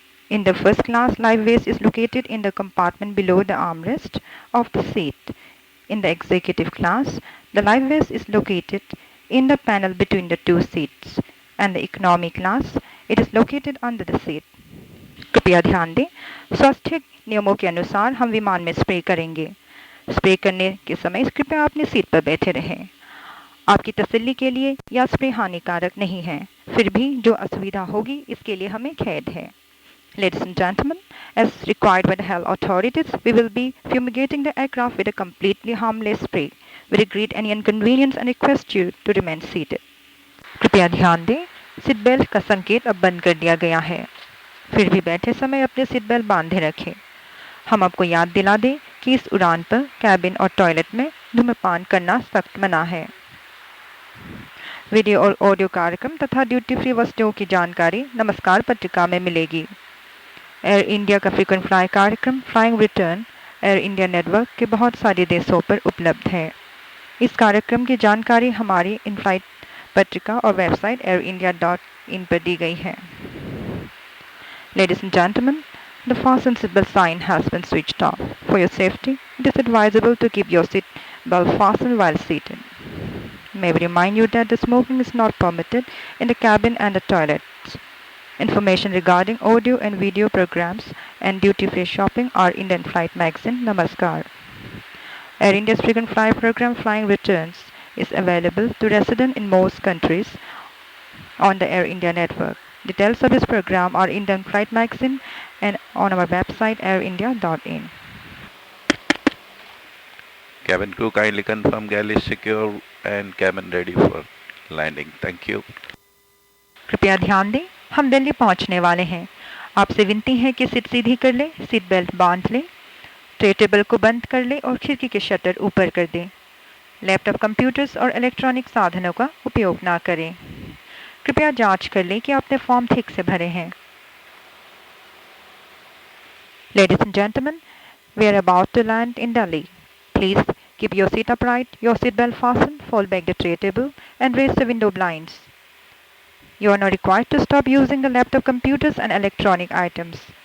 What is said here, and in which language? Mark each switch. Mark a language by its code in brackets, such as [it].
[en] In the first class, life vest is located in the compartment below the armrest of the seat. In the executive class, the life vest is located in the panel between the two seats. And the economy class, it is located under the seat. [hi] कृपया ध्यान दें, स्वास्थ्य नियमों के अनुसार हम विमान में स्प्रे करेंगे। स्प्रे करने के समय कृपया अपनी सीट पर बैठे रहें। आपकी तसल्ली के लिए यह स्प्रे हानिकारक नहीं है, फिर भी जो असुविधा होगी इसके लिए हमें खेद है। [en] Ladies and gentlemen, as required by the health authorities, we will be fumigating the aircraft with a completely harmless spray. We regret any inconvenience and request you to remain seated. [hi] कृपया ध्यान दें, सीट बेल्ट का संकेत अब बंद कर दिया गया है। फिर भी बैठे समय अपने सीट बेल्ट बांधे रखें। हम आपको याद दिला दें कि इस उड़ान पर कैबिन और टॉयलेट में धूम्रपान करना सख्त मना है। वीडियो और ऑडियो कार्यक्रम तथा ड्यूटी फ्री वस्तुओं की जानकारी नमस्कार पत्रिका में मिलेगी। एयर इंडिया का फ्रीक्वेंट फ्लाई कार्यक्रम flying return air India network के बहुत सारे देशों पर उपलब्ध है। इस कार्यक्रम की जानकारी हमारी इन फ्लाइट पत्रिका और वेबसाइट airindia.in पर दी गई है। [en] Ladies and gentlemen, the fasten seatbelt sign has been switched off. For your safety, it is advisable to keep your seat belt fastened while seated. May we remind you that the smoking is not permitted in the cabin and the toilets. Information regarding audio and video programs and duty-free shopping are in the in-flight magazine Namaskar. Air India's frequent flyer program Flying Returns is available to residents in most countries on the Air India network. Details of this program are in the in-flight magazine and on our website airindia.in. Cabin crew kindly confirm galley secure and cabin ready for landing. Thank you. [hi] कृपया ध्यान दें, हम दिल्ली पहुंचने वाले हैं। आपसे विनती है कि सीट सीधी कर लें, सीट बेल्ट बांध लें, ट्रे टेबल को बंद कर लें और खिड़की के शटर ऊपर कर दें। लैपटॉप, कंप्यूटर्स और इलेक्ट्रॉनिक साधनों का उपयोग ना करें। कृपया जांच कर लें कि आपने फॉर्म ठीक से भरे हैं। [en] Ladies and gentlemen, we are about to land in Delhi. Please keep your seat upright, your seatbelt fastened, fold back the tray table, and raise the window blinds. You are not required to stop using the laptop, computers, and electronic items.